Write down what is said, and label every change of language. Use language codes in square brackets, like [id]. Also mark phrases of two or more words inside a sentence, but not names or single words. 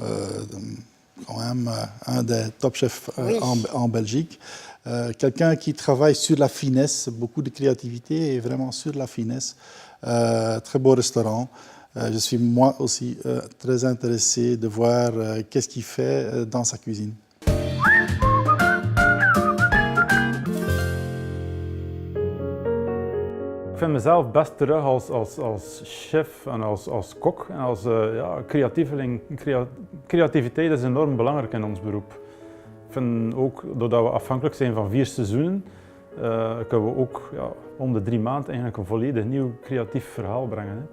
[fr] Quand même un des top chefs en Belgique. Quelqu'un qui travaille sur la finesse, beaucoup de créativité et vraiment sur la finesse. Très beau restaurant. Je suis moi aussi très intéressé de voir qu'est-ce qu'il fait dans sa cuisine. [nl] Ik vind mezelf best terug als chef en als kok en als creatieveling. Creativiteit is enorm belangrijk in ons beroep. Ik vind ook, doordat we afhankelijk zijn van 4 seizoenen, kunnen we ook om de 3 maanden eigenlijk een volledig nieuw creatief verhaal brengen.